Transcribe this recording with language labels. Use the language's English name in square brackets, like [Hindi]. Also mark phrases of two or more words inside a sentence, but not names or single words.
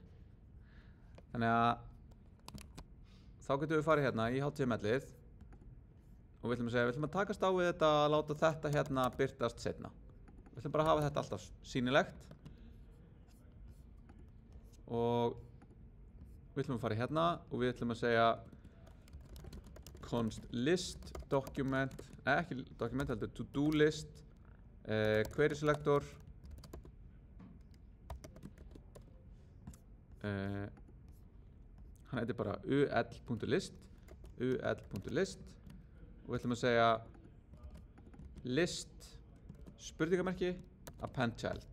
[Icelandic] Þannig að þá getum við farið hérna í HTML-ið og við ætlum að segja, við ætlum að takast á við þetta að láta þetta hérna birtast seinna. Við ætlum bara að hafa þetta alltaf sýnilegt. Og við ætlum að fara hérna og við ætlum að segja [English] const list document, [Icelandic] ekki document heldur, [English] to do list, query selector, [Icelandic] hann heitir bara ul.list og við ætlum að segja list spurningamerki [English] append child.